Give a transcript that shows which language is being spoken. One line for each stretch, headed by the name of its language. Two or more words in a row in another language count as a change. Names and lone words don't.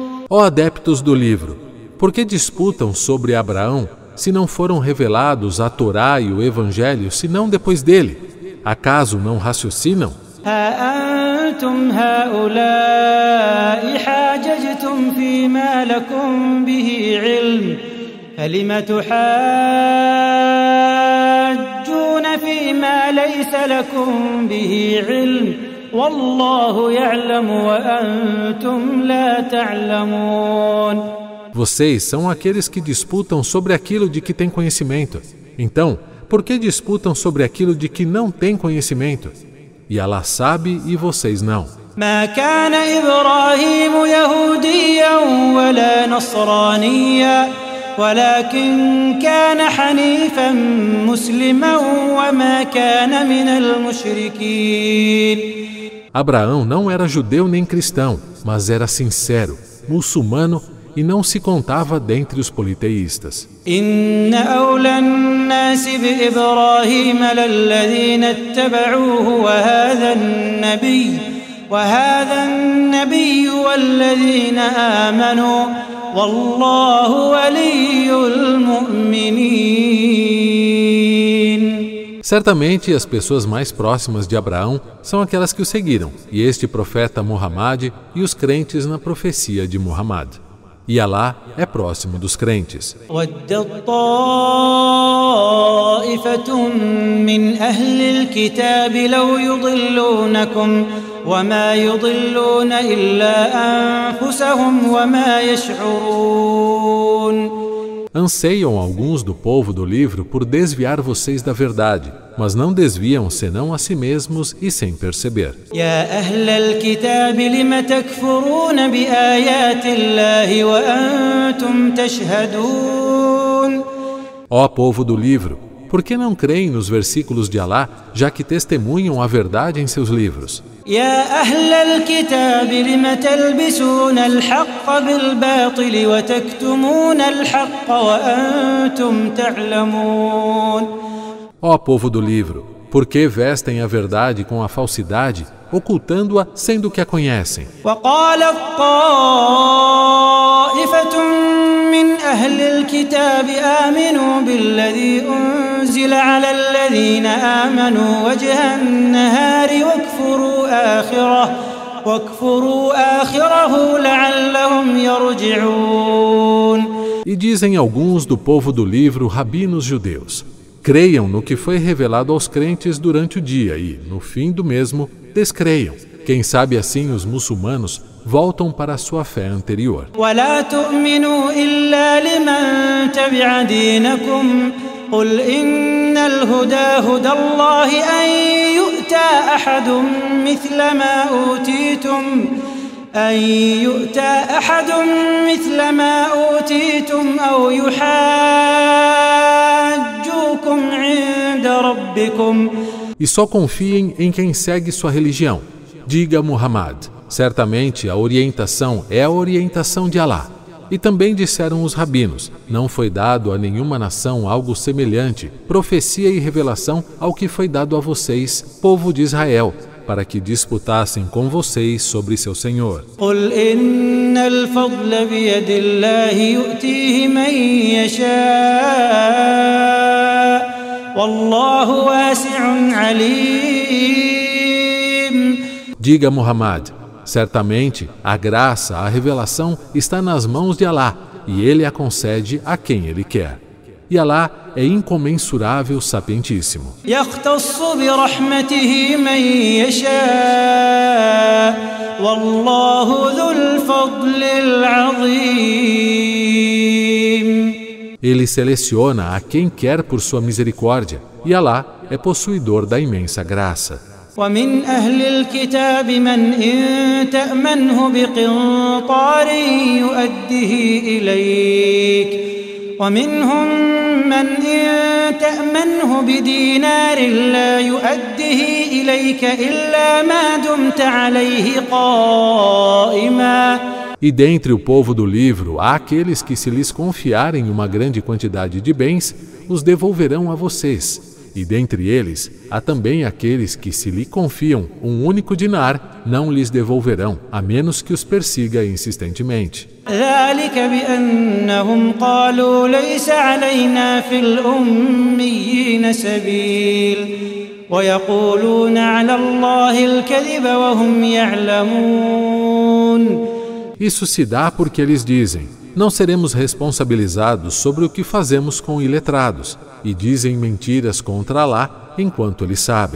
Portuguese: Ó adeptos do livro, por que disputam sobre Abraão, se não foram revelados a Torá e o Evangelho, senão depois dele? Acaso não raciocinam?
Arabic: ها أنتم هؤلاء حاججتم فيما لكم به علم فلم تحاجون فيما ليس لكم به علم والله يعلم وأنتم لا تعلمون.
Portuguese: Vocês são aqueles que disputam sobre aquilo de que têm conhecimento. Então, por que disputam sobre aquilo de que não têm conhecimento? E Allah sabe e vocês não.
Arabic: ما كان إبراهيم يهوديا ولا نصرانيا ولكن كان حنيفا مسلما وما كان من المشركين.
Portuguese: Abraão não era judeu nem cristão, mas era sincero, muçulmano e não se contava dentre os politeístas.
Arabic: إن أولى الناس بإبراهيم للذين اتبعوه وهذا النبي والذين آمنوا والله ولي المؤمنين.
Portuguese: Certamente as pessoas mais próximas de Abraão são aquelas que o seguiram, e este profeta Muhammad e os crentes na profecia de Muhammad. E Allah é próximo dos crentes.
Arabic: وَدَّت طَّائِفَةٌ مِّنْ أَهْلِ الْكِتَابِ لَوْ يُضِلُّونَكُمْ وَمَا يُضِلُّونَ إِلَّا أَنفُسَهُمْ وَمَا يَشْعُرُونَ.
Portuguese: Anseiam alguns do povo do livro por desviar vocês da verdade, mas não desviam senão a si mesmos e sem perceber.
Arabic: يا أهل الكتاب لم تكفرون بآيات الله وأنتم تشهدون.
Portuguese: Ó povo do livro, por que não creem nos versículos de Allah, já que testemunham a verdade em seus livros?
Arabic: يا أهل الكتاب لم تلبسون الحق بالباطل وتكتمون الحق وأنتم تعلمون.
Portuguese: Ó povo do livro, por que vestem a verdade com a falsidade, ocultando-a sendo que a conhecem?
Arabic: وقالت طائفة من أهل الكتاب آمنوا بالذي أنزل على الذين آمنوا وجه النهار واكفروا آخره لعلهم يرجعون.
Portuguese: E dizem alguns do povo do livro, rabinos judeus: creiam no que foi revelado aos crentes durante o dia e, no fim do mesmo, descreiam. Quem sabe assim os muçulmanos voltam para a sua fé anterior.
Arabic: ولا تؤمنوا إلا لمن تبع دينكم قل إن الهدى هدى الله أن يؤتى أحد مثل ما أوتيتم أو يحاجوكم عند ربكم.
Portuguese: E só confiem em quem segue sua religião. Diga Muhammad, certamente a orientação é a orientação de Allah. E também disseram os rabinos, não foi dado a nenhuma nação algo semelhante, profecia e revelação ao que foi dado a vocês, povo de Israel, para que disputassem com vocês sobre seu Senhor.
Arabic: قل إن الفضل بيد الله يؤتيه من يشاء والله واسع عليم.
Portuguese: Diga Muhammad, certamente a graça, a revelação está nas mãos de Allah e Ele a concede a quem Ele quer. E Allah é incomensurável, sapientíssimo.
Arabic: يختص برحمته من يشاء والله ذو الفضل العظيم.
Portuguese: Ele seleciona a quem quer por sua misericórdia e Allah é possuidor da imensa graça.
Arabic: ومن أهل الكتاب من إن تأمنه بقنطار يؤده إليك ومنهم من إن تأمنه بدينار لا يؤده إليك إلا ما دمت عليه قائما.
Portuguese: E dentre o povo do livro, há aqueles que, se lhes confiarem uma grande quantidade de bens, os devolverão a vocês. E dentre eles, há também aqueles que, se lhe confiam um único dinar, não lhes devolverão, a menos que os persiga insistentemente.
Arabic: ذلك بأنهم قالوا ليس علينا في الأميين سبيل ويقولون على الله الكذب وهم يعلمون.
Portuguese: Isso se dá porque eles dizem: não seremos responsabilizados sobre o que fazemos com iletrados, e dizem mentiras contra Alá enquanto eles sabem.